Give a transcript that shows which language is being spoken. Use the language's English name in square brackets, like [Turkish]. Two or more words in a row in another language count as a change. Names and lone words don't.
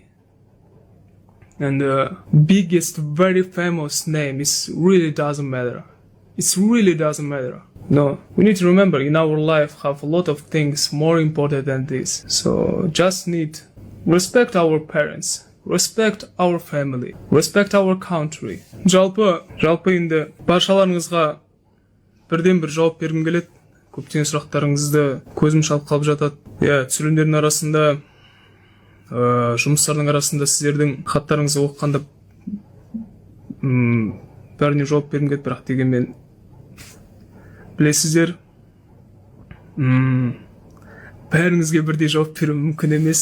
[English] And the biggest, very famous name really doesn't matter. It really doesn't matter. No, we need to remember in our life have a lot of things more important than this. So just need respect our parents, respect our family, respect our country. [Kazakh] Жалпы енді баршаларыңызға бірден бір жауап бергім келеді. Көптеген сұрақтарыңызды көзім шалып қалып жатады. Түсірілімдердің арасында, жұмыстардың арасында сіздердің хаттарыңызды оқығанда бәріне жауап бергім келеді, бірақ дегенмен білесіздер, бәріңізге бірдей жауап беру мүмкін емес.